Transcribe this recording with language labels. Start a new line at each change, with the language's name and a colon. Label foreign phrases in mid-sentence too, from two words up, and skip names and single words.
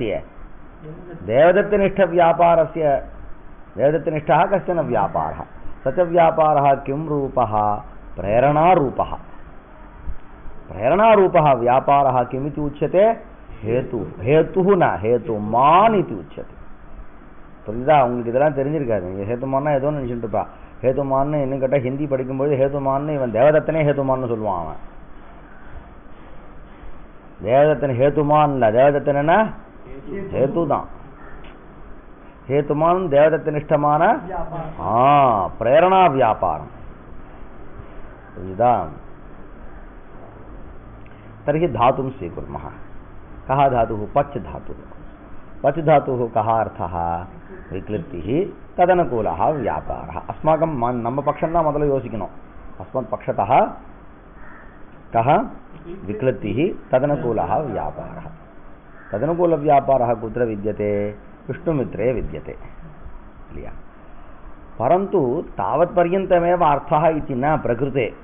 Sanskrit: देवदत्तनिष्ठव्यापारस्य। देवदत्तनिष्ठः कश्चन व्यापारः। स च व्यापारः किं रूपः? प्रेरणारूपः। प्रेरणारूपः व्यापारः किमिति उच्यते? हेतु. हेतुः न, हेतुमान् इति उच्यते.
Tamil: புரியுதா? உங்களுக்கு இதெல்லாம் தெரிஞ்சிருக்காது. நீங்கள் ஹேத்துமான்னா ஏதோ நினச்சிட்டு இருப்பா. ஹேத்துமான்னு இன்னும் கேட்டால் ஹிந்தி படிக்கும்போது ஹேத்துமான்னு இவன் தேவதத்தனே ஹேத்துமான்னு சொல்லுவான். அவன் தேவதத்தன் ஹேத்துமான் இல்லை, தேவதத்தன் என்ன? ஹேத்து தான்.
Sanskrit: हेतुमान देवदत्तनिष्ठमान प्रेरणा व्यापारम तर्हि धातुं स्वीकुर्मः। कः धातुः? पच् धातुः। पच धातुः कः अर्थः विक्लिप्तिः तदनुकूलः व्यापारः अस्माकं
Kannada: ನಮ್ಮ ಪಕ್ಷನ ಮೊದಲು ಯೋಚಿಸணும்
Sanskrit: अस्मत् पक्षतः कः विक्लिप्तिः तदनुकूलः व्यापारः तदनुकूलव्यापारः कुत्र विद्यते विष्णुमित्रे विद्यते लिया परन्तु तावत्पर्यन्तमेव अर्थः इति न प्रकृते